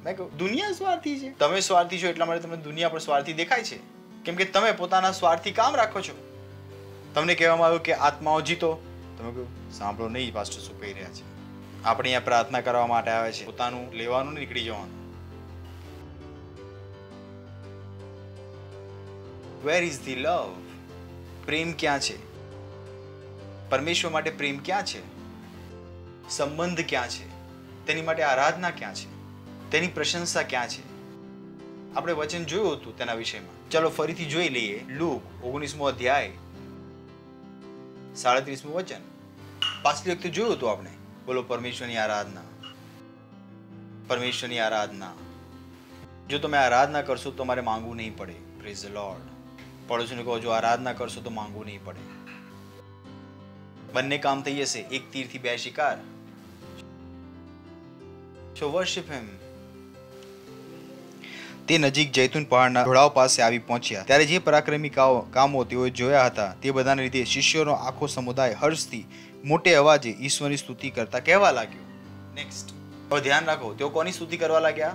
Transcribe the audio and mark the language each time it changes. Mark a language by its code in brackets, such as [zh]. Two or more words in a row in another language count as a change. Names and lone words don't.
[gu] મેં કહ્યું દુનિયા સ્વાર્થી છે? તમે સ્વાર્થી છો એટલા માટે તમને દુનિયા પણ સ્વાર્થી દેખાય છે, કેમ કે તમે પોતાના સ્વાર્થી કામ રાખો છો. તમને કહેવામાં આવ્યું કે આત્માઓ જીતો, તમે કહ્યું સાંભળો નહીં પાસ્ટર શું કહી રહ્યા છે. આપણે અહીંયા પ્રાર્થના કરવા માટે આવે છે, પોતાનું લેવાનું નીકળી જવાનું. [en] Where is the love? [gu] પ્રેમ ક્યાં છે? પરમેશ્વર માટે પ્રેમ ક્યાં છે? સંબંધ ક્યાં છે? તેની માટે આરાધના ક્યાં છે? તેની પ્રશંસા ક્યાં છે? આપણે વચન જોયું હતું તેના વિષયમાં. ચાલો ફરીથી જોઈ લઈએ. લૂક 19મો અધ્યાય 37મું વચન. પાછલી વખતે જોયું હતું આપણે. બોલો પરમેશ્વરની આરાધના, પરમેશ્વરની આરાધના. જો તમે આરાધના કરશો તો તમારે માંગવું નહીં પડે. [en] Praise the Lord. [gu] પડોશીને કહો જો આરાધના કરશો તો માંગવું નહીં પડે. બંને કામ થઈ જશે. એક તીરથી બે શિકાર. [en] So worship him. [gu] તે નજીક જૈતુન પહાડના ઢોળાવ પાસે આવી પહોંચ્યા. ત્યારે જે પરાક્રમી કામો તેઓએ જોયા હતા તે બધાને લીધે શિષ્યોનો આખો સમુદાય હર્ષથી મોટે અવાજે ઈશ્વરની સ્તુતિ કરતા કહેવા લાગ્યો. નેક્સ્ટ. હવે ધ્યાન રાખો, તેઓ કોની સ્તુતિ કરવા લાગ્યા?